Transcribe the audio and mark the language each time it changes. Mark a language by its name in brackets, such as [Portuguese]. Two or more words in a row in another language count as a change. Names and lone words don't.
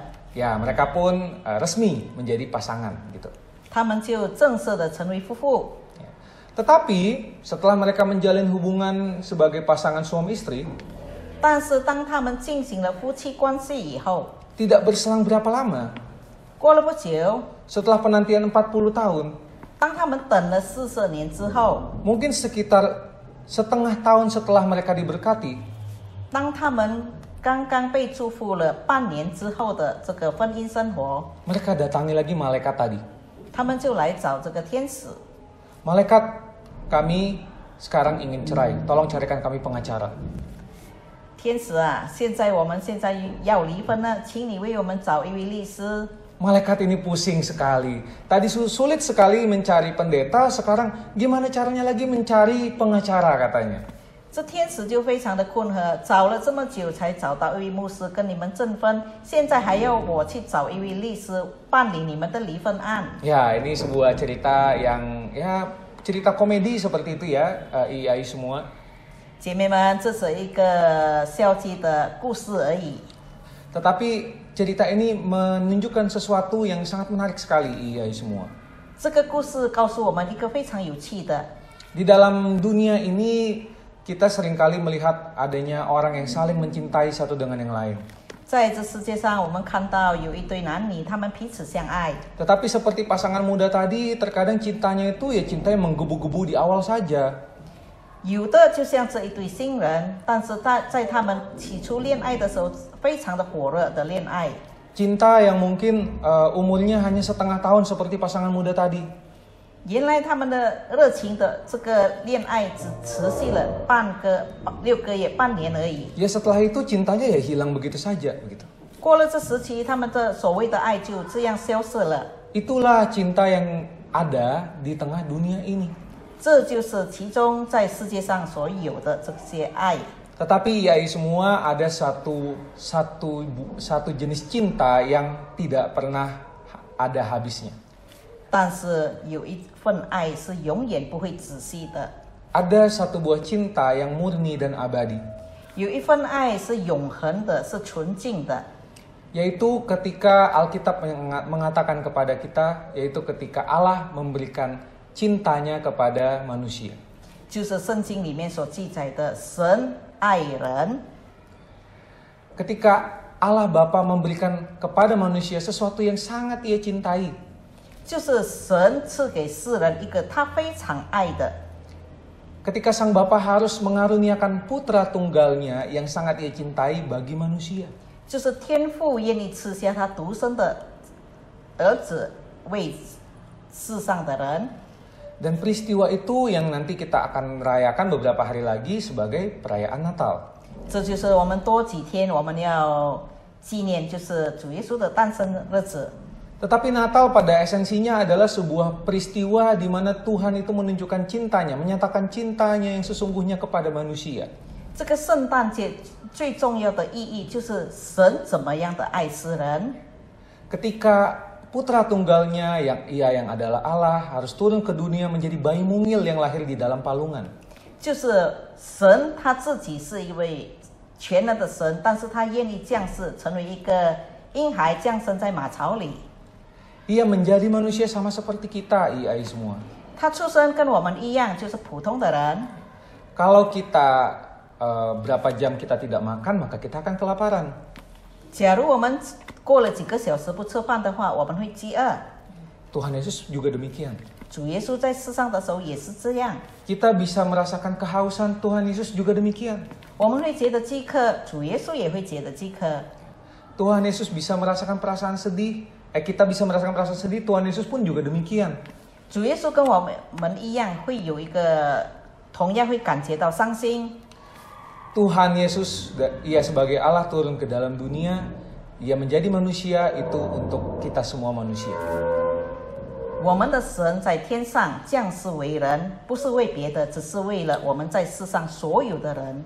[Indonesian] Ya, mereka pun resmi menjadi pasangan gitu. [Chinese] 他们就正式的成为夫妇。 [Indonesian] Tetapi setelah mereka menjalin hubungan sebagai pasangan suami istri, [Chinese] 但是当他们进行了夫妻关系以后， [Indonesian] tidak berselang berapa lama, [Chinese] 过了不久， [Indonesian] setelah penantian 40 tahun, [Chinese] 当他们等了40年之后， [Indonesian] mungkin sekitar setengah tahun setelah mereka diberkati, [Chinese] 当他们刚刚被祝福了半年之后的这个婚姻生活， [Indonesian] mereka datangi lagi malaikat tadi. [Chinese] 他们就来找这个天使。 [Indonesian] Malaikat, kami sekarang ingin cerai, tolong carikan kami pengacara. [Chinese] 天使啊，现在要离婚了，请你为我们找一位律师。 [Indonesian] Malaikat ini pusing sekali. Tadi sulit sekali mencari pendeta, sekarang gimana caranya lagi mencari pengacara katanya. [Chinese] 这天使就非常的困惑，找了这么久才找到一位牧师跟你们证婚，现在还要我去找一位律师办理你们的离婚案。 [Indonesian] Ya, ini sebuah cerita yang cerita komedi seperti itu ya, IAI semua. [Chinese] 姐妹们，这是一个消极的故事而已。 [Indonesian] Tetapi cerita ini menunjukkan sesuatu yang sangat menarik sekali IAI semua. [Chinese] 这个故事告诉我们一个非常有趣的， [Indonesian] Di dalam dunia ini kita seringkali melihat adanya orang yang saling mencintai satu dengan yang lain. [Chinese] 在这世界上，我们看到有一对男女，他们彼此相爱。 [Indonesian] Tetapi seperti pasangan muda tadi, terkadang cintanya itu ya cinta yang menggebu-gebu di awal saja. [Chinese] 有的就像这一对新人，但是在他们起初恋爱的时候，非常的火热的恋爱。 [Indonesian] Cinta yang mungkin umurnya hanya setengah tahun seperti pasangan muda tadi. [Chinese] 原来他们的热情的这个恋爱只持续了6个月、半年而已。 [Indonesian] Ya setelah itu cintanya ya hilang begitu saja begitu. [Chinese] 过了这时期，他们的所谓的爱就这样消失了。 [Indonesian] Itulah cinta yang ada di tengah dunia ini. [Chinese] 这就是其中在世界上所有的这些爱。 [Indonesian] Tetapi IAI semua ada satu jenis cinta yang tidak pernah ada habisnya. [Chinese] 但是有一份爱是永远不会止息的， [Indonesian] Ada satu buah cinta yang murni dan abadi, [Chinese] 有一份爱是永恒的，是纯净的， [Indonesian] yaitu ketika Alkitab mengatakan kepada kita, yaitu ketika Allah memberikan cintanya kepada manusia. [Chinese] 就是圣经里面所记载的神爱人。 [Indonesian] Ketika Allah Bapa memberikan kepada manusia sesuatu yang sangat Ia cintai. [Chinese] 就是神赐给世人一个他非常爱的， [Indonesian] Ketika Sang Bapa harus mengaruniakan putra tunggalnya yang sangat Ia cintai bagi manusia. [Chinese] 就是天父愿意赐下他独生的儿子为世上的人。 [Indonesian] Dan peristiwa itu yang nanti kita akan rayakan beberapa hari lagi sebagai perayaan Natal. [Chinese] 这就是我们多几天我们要纪念，就是主耶稣的诞生日子。 [Indonesian] Tetapi Natal pada esensinya adalah sebuah peristiwa di mana Tuhan itu menunjukkan cintanya, menyatakan cintanya yang sesungguhnya kepada manusia. [Chinese] 这个圣诞节最重要的意义就是神怎么样的爱世人。 [Indonesian] Ketika putra tunggalnya yang adalah Allah harus turun ke dunia menjadi bayi mungil yang lahir di dalam palungan. [Chinese] 就是神他自己是一位全能的神，但是他愿意降世成为一个婴孩，降生在马槽里。 [Indonesian] Ia menjadi manusia sama seperti kita, IAI semua. [Chinese] 他出生跟我们一样，就是普通的人。 [Indonesian] Kalau kita berapa jam kita tidak makan, maka kita akan kelaparan. [Chinese] 假如我们过了几个小时不吃饭的话，我们会饥饿。 [Indonesian] Tuhan Yesus juga demikian. [Chinese] 主耶稣在世上的时候也是这样。 [Indonesian] Kita bisa merasakan kehausan, Tuhan Yesus juga demikian. [Chinese] 我们会觉得饥渴，主耶稣也会觉得饥渴。 [Indonesian] Tuhan Yesus bisa merasakan perasaan sedih. Kita bisa merasakan perasaan sedih, Tuhan Yesus pun juga demikian. [Chinese] 主耶稣跟我们一样，会有一个同样会感觉到伤心。 [Indonesian] Tuhan Yesus, Ia sebagai Allah turun ke dalam dunia, Ia menjadi manusia itu untuk kita semua manusia. [Chinese] 我们的神在天上降世为人，不是为别的，只是为了我们在世上所有的人。